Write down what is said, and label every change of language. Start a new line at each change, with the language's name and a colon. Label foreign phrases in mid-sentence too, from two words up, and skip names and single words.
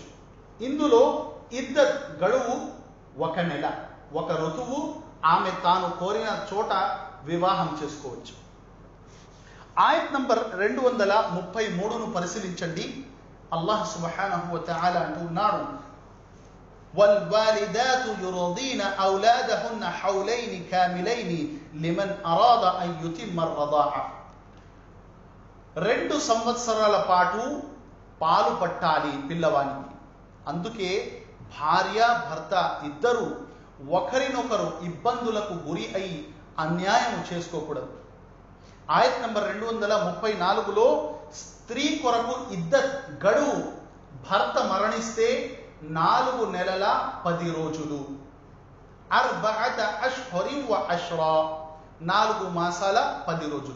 Telugu: ఇందులో ఇద్దత్ గడువు 1 నెల, 1 ఋతువు. ఆమె తాను కోరిన చోట వివాహం చేసుకోవచ్చు. ఆయత్ నంబర్ 233ను పరిశీలించండి. అల్లాహ్
Arabic: سبحانه و تعالى
Telugu: అంటున్నాడు,
Arabic: والوالدات يرضين أولادهن حولين كاملين لمن أراد أن يتم الرضاعة.
Telugu: 2 సంవత్సరాల పాటు పాలు పట్టాలి పిల్లవానికి. అందుకే భార్య భర్త ఇద్దరు ఒకరినొకరు ఇబ్బందులకు గురి అయి అన్యాయం చేసుకోకూడదు. ఆయత్ నంబర్ 234లో స్త్రీ కొరకు ఇద్దత్ గడువు భర్త మరణిస్తే 4 నెలల 10 రోజులు, 4
Arabic: أشهر و عشرا,
Telugu: 4 మాసాల 10 రోజులు.